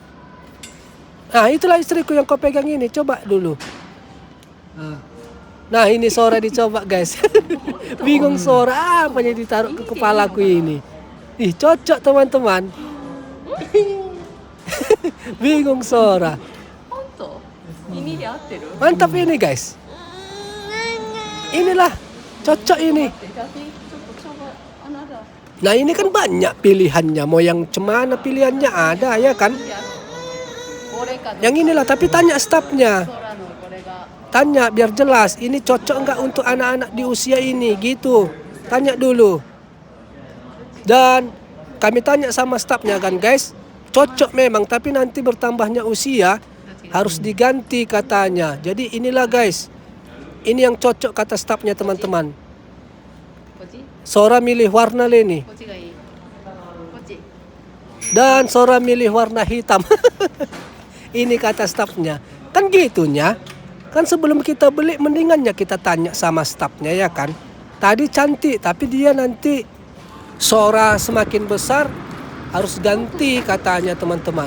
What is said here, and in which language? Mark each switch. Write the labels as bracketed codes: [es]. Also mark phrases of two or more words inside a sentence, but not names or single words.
[id] Nah itulah istriku yang kau pegang ini. Coba dulu. Nah ini Sora dicoba guys. Bingung Sora apa yang ditaruh ke kepalaku ini. Ih cocok teman-teman. Bingung Sora. [ja] 本当耳で合ってる [id] Mantap ini guys. Inilah cocok ini. [ja] ちょっと coba another [id] Nah ini kan banyak pilihannya. Mau yang cemana pilihannya ada ya kan. [ja] これかどうか [id] Yang inilah tapi tanya stafnya. [ja] 空のこれが [id] Tanya biar jelas. Ini cocok nggak untuk anak-anak di usia ini gitu. Tanya dulu. Dan kami tanya sama stafnya kan guys. Cocok memang tapi nanti bertambahnya usia harus diganti katanya. Jadi inilah guys. Ini yang cocok kata stafnya teman-teman. [ja] こっち [id] Sora milih warna leni [ja] こっちがいいこっち [id] dan Sora milih warna hitam. Ini kata stafnya. Kan gitunya. Kan sebelum kita beli mendingannya kita tanya sama stafnya ya kan. Tadi cantik tapi dia nanti Sora semakin besar harus ganti katanya teman-teman.